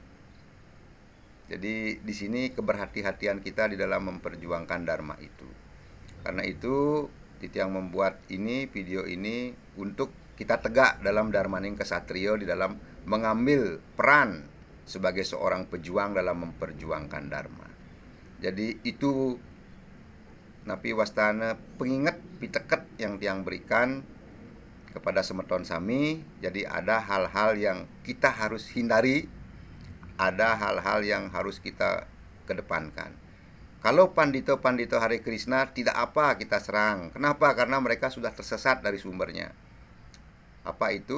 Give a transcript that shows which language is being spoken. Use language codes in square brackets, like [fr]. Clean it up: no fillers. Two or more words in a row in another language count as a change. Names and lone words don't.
[id] Jadi di sini keberhati-hatian kita di dalam memperjuangkan Dharma itu. Karena itu titiang membuat ini video ini untuk kita tegak dalam Dharmaning Ksatrio di dalam mengambil peran sebagai seorang pejuang dalam memperjuangkan Dharma. Jadi itu [ban] napi wastana [id] pengingat piteket yang tiang berikan kepada [ban] semeton sami. [id] Jadi ada hal-hal yang kita harus hindari, ada hal-hal yang harus kita kedepankan. Kalau pandito-pandito Hare Krishna tidak apa kita serang. Kenapa? Karena mereka sudah tersesat dari sumbernya. Apa itu?